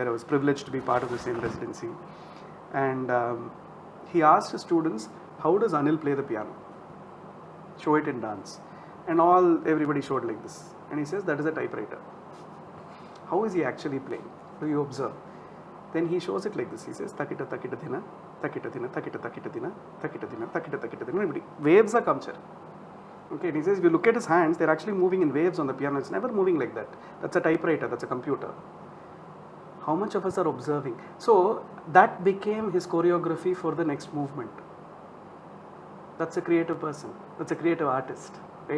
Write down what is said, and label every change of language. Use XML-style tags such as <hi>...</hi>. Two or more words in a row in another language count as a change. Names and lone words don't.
<en>I was privileged to be part of the same residency. And he asked his students, how does Anil play the piano? Show it in dance. And everybody showed like this. And he says, that is a typewriter. How is he actually playing? Do you observe? Then he shows it like this. He says, takita takita thina, takita thina, takita takita thina, takita thina, takita takita thina. Everybody. Waves are culture. Okay, and he says, if you look at his hands, they're actually moving in waves on the piano. It's never moving like that. That's a typewriter, that's a computer. How much of us are observing? So that became his choreography for the next movement. That's a creative person. That's a creative artist, right?</en>